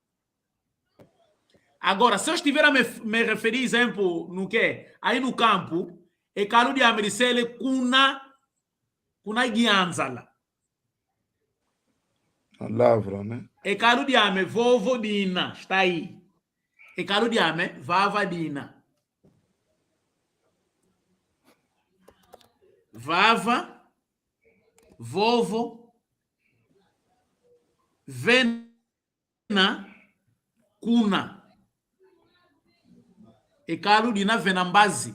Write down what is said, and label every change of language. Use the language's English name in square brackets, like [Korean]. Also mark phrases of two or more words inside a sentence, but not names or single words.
[Portuguese] Agora, se eu estiver a me referir, exemplo, no quê? Aí no campo, [Kongo] é calo de ame de sele Cuna Guianzala. [Portuguese] Lavra, né? [Kongo] E caro di ame, vovo dina, [Portuguese] está aí. [Kongo] E caro di ame, vava dina. Vava, vovo, vena, cuna. E caro dina venambazi.